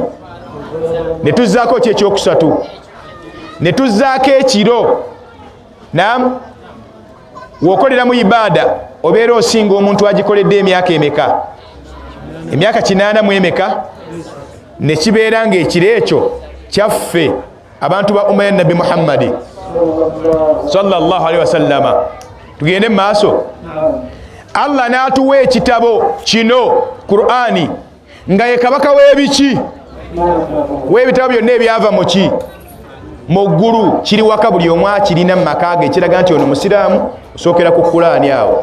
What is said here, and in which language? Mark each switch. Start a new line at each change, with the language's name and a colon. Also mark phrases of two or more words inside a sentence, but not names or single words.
Ganda: Ne tuzzaako ki ekyokusatu, ne tuzzaako ekiro. W'okolera mu ibaada obeera osinga omuntu agikoledde emyaka emeka? Emyaka 80 mu emeka? Ne kibeera ng'ekiro ekyo kyaffe abantu ba umma ya Nabbi Muhammadi
Arabic: صلى الله عليه وسلم.
Ganda: Tugende mu maaso. Allah n'atuwa ekitabo kino Qur'ani nga ye kabaka w'ebiki, w'ebitabo byonna ebyava mu ki, mu ggulu, kiri waka buli omu akirina mu maka ge, ekiraga nti ono musiraamu, osookera ku Qur'ani awo.